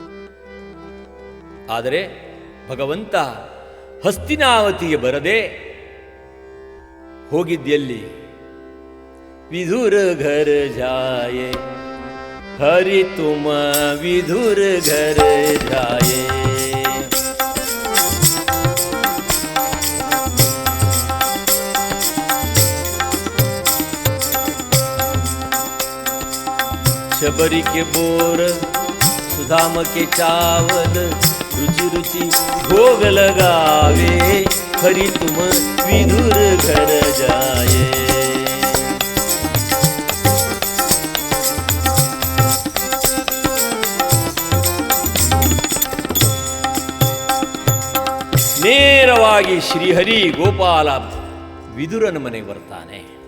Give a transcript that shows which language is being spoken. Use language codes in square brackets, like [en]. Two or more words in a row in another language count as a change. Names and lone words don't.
[kn] ಆದರೆ ಭಗವಂತ ಹಸ್ತಿನಾವತಿಗೆ ಬರದೆ ಹೋಗಿದ್ದೆಲ್ಲಿ? [hi] विधुर घर जाए हरि तुम विधुर घर जाए. शबरी के बोर सुदाम के चावल रुचि रुचि भोग लगावे हरि तुम विधुर घर जाए. [kn] ನೇರವಾಗಿ ಶ್ರೀಹರಿ ಗೋಪಾಲ ವಿದುರನ ಮನೆಗೆ ಬರ್ತಾನೆ.